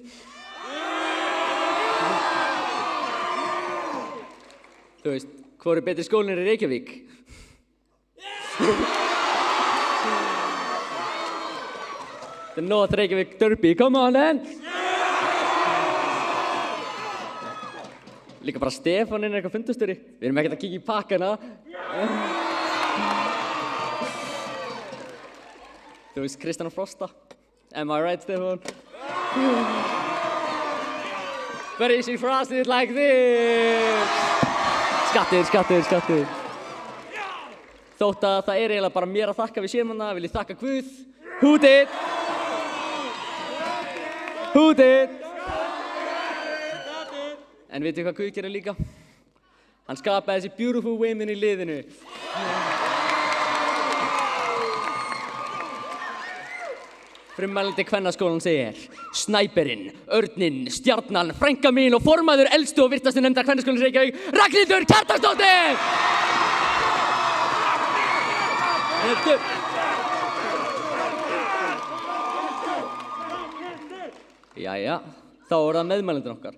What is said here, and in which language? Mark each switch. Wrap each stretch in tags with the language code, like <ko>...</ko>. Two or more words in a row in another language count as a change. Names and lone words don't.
<is>Þú veist, hvor er betri skólinn í Reykjavík?</is> <en>The North Reykjavík Derby, come on then!</en> <is>Líka bara Stefáninn er eitthvað fundastjóri. Við erum ekkert að kíkja í pakkana. Þú veist Kristján og Frosta.</is> <en>Am I right, Stefán? But is she frosted like this?</en> <is>Skattur. Þótt að það er eiginlega bara mér að þakka við séum hana, vil ég þakka Guð.</is> <en>Who did?</en> <is>En veitu hvað Guð gerir líka? Hann skapaði þessi</is> <en>beautiful women</en> <is>í liðinu. Frummælandi kvennaskólan segir: Snæperinn, Örninn, Stjarnan, frænka mín og formaður elstu og virtastu nefndar kvennaskólans Reykjavík, Ragnhildur Kjartansdóttir! Jæja, þá er það meðmælendur okkar.</is>